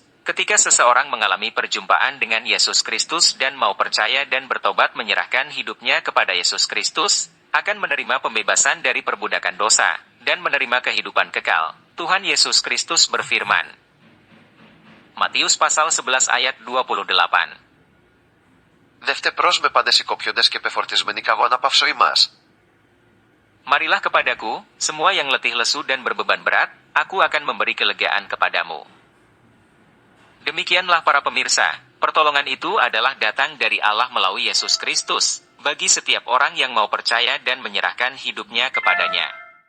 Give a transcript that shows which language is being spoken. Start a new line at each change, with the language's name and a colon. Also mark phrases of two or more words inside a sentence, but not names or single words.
Indonesian: Ketika seseorang mengalami perjumpaan dengan Yesus Kristus dan mau percaya dan bertobat menyerahkan hidupnya kepada Yesus Kristus, akan menerima pembebasan dari perbudakan dosa, dan menerima kehidupan kekal. Tuhan Yesus Kristus berfirman. Matius pasal 11 ayat 28.
Greek: Δεύτε προς με πάντες οι κοπιόντες και πεφορτισμένοι καγώ να παύσω ημάς.
Indonesian: Marilah kepadaku, semua yang letih lesu dan berbeban berat, aku akan memberi kelegaan kepadamu. Demikianlah para pemirsa, pertolongan itu adalah datang dari Allah melalui Yesus Kristus, bagi setiap orang yang mau percaya dan menyerahkan hidupnya kepadanya.